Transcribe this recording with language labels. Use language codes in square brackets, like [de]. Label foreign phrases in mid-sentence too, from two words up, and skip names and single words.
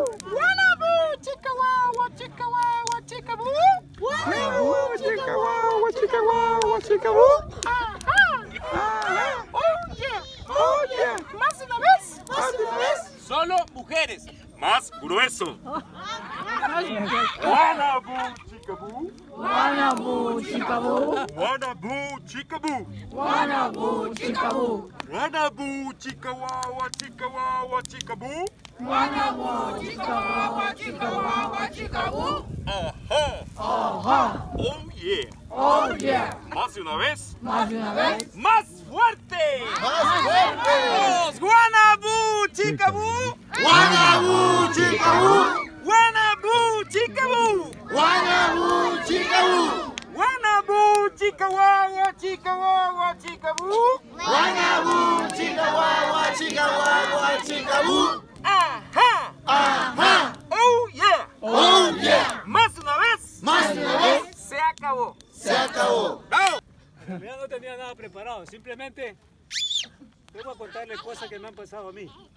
[es] ¡Guanabú, chica, guagua, chica, guagua, chica, bu! Guanabú, chica guagua, chica guagua, chica bú. [en] ¡Ajá! ¡Oh yeah! Oh yeah. [es] ¡Más una vez! Más de una vez. Solo mujeres. Más grueso. Guanabú, chicabú. Guanabú, chicabú. Guanabú, chicabú. Guanabú, chicabú. Guanabú, chicahuahua, chicahuahua, chicabú. Guanabú, chicahuahua, chicahuahua, chicabú. Ajá. Ajá. [en] Oh yeah. Oh yeah. [es] Más de una vez. Más de una vez. ¡Más fuerte! Más fuerte. ¡Vamos! ¡Guanabú, chicabú! Guanabú, chica bú. ¡Guanabú, chicabú! Guanabú, chica bú. ¡Guanabú, chicahuahua, chicahuahua, chicabú! Guanabú, chica guagua, chica guagua, chica bú. ¡Ajá! Ajá. [en] ¡Oh yeah! Oh yeah. [es] ¡Más una vez! Más de una vez. ¡Se acabó! Se acabó. ¡Bravo! Ya no tenía nada preparado, simplemente vengo a contarles cosas que me han pasado a mí.